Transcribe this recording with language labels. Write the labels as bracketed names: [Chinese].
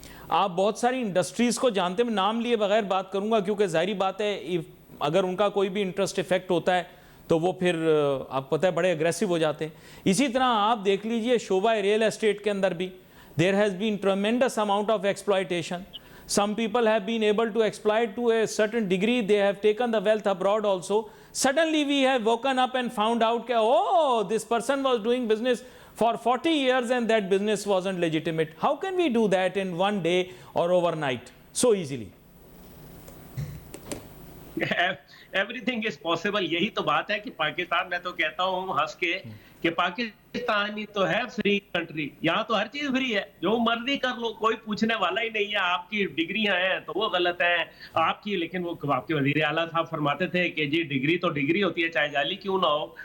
[Urdu] آپ بہت ساری انڈسٹریز کو جانتے ہیں, میں نام لیے بغیر بات کروں گا کیونکہ ظاہری بات ہے اگر ان کا کوئی بھی انٹرسٹ افیکٹ ہوتا ہے تو وہ پھر آپ پتہ ہے بڑے اگریسو ہو جاتے ہیں. اسی طرح آپ دیکھ لیجئے شعبہ ریئل اسٹیٹ کے اندر بھی [English] there has been tremendous amount of exploitation. Some people have been able to exploit to a certain degree. They have taken the wealth abroad also. Suddenly we have woken up and found out that, oh, this person was doing business for 40 years and that business wasn't legitimate. How can we do that in one day or overnight so easily? Everything is possible. [Urdu] یہی تو بات ہے کہ پاکستان, میں تو کہتا ہوں ہنس کے کہ پاکستان ہی تو ہے فری کنٹری. یہاں تو ہر چیز فری ہے, جو مرضی کر لو, کوئی پوچھنے والا ہی نہیں ہے. آپ کی ڈگریاں ہیں تو وہ غلط ہیں آپ کی, لیکن وہ آپ کے وزیر اعلیٰ صاحب فرماتے تھے کہ جی ڈگری تو ڈگری ہوتی ہے چاہے جعلی کیوں نہ ہو.